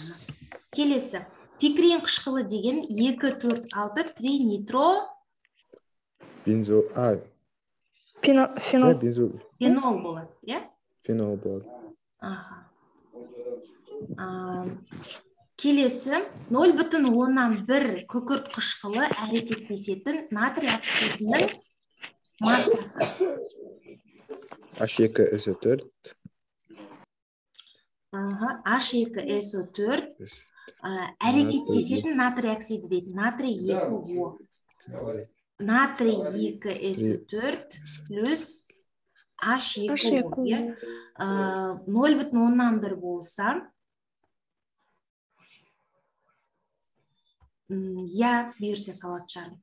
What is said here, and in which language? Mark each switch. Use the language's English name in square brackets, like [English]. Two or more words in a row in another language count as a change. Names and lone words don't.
[Kazakh] Келесі, пикрин қышқылы деген 2, 4, 6 тринитро фенол болады, иә? Фенол болады. Келесі, 0,1 күкірт қышқылы әрекеттесетін натрий оксидінің массасы. H2SO4. H2SO4 әрекеттесетін натрий оксиді дейді. Натрий 2O. Натрий 2SO4 плюс H2O. 0,1 болса, я бұйырса салат шығарым.